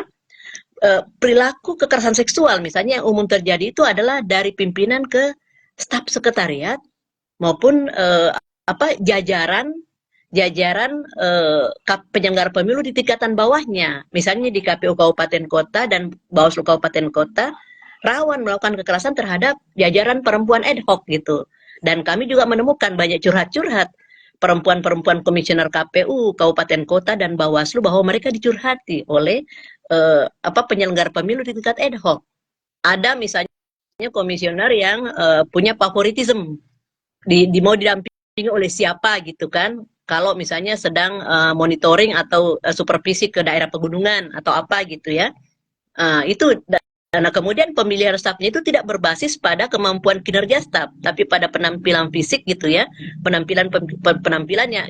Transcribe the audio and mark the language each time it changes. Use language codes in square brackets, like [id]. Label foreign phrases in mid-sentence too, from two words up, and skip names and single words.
[id] Perilaku kekerasan seksual misalnya yang umum terjadi itu adalah dari pimpinan ke staf sekretariat maupun jajaran penyelenggara pemilu di tingkatan bawahnya, misalnya di KPU Kabupaten Kota dan Bawaslu Kabupaten Kota, rawan melakukan kekerasan terhadap jajaran perempuan [la] ad hoc [id] gitu. Dan kami juga menemukan banyak curhat-curhat perempuan-perempuan komisioner KPU Kabupaten Kota dan Bawaslu bahwa mereka dicurhati oleh penyelenggara pemilu di tingkat [la] ad hoc. [id] Ada misalnya komisioner yang punya favoritisme, mau didampingi oleh siapa gitu kan, kalau misalnya sedang monitoring atau supervisi ke daerah pegunungan atau apa gitu ya. Itu Nah, kemudian pemilihan stafnya itu tidak berbasis pada kemampuan kinerja staf, tapi pada penampilan fisik gitu ya, penampilannya.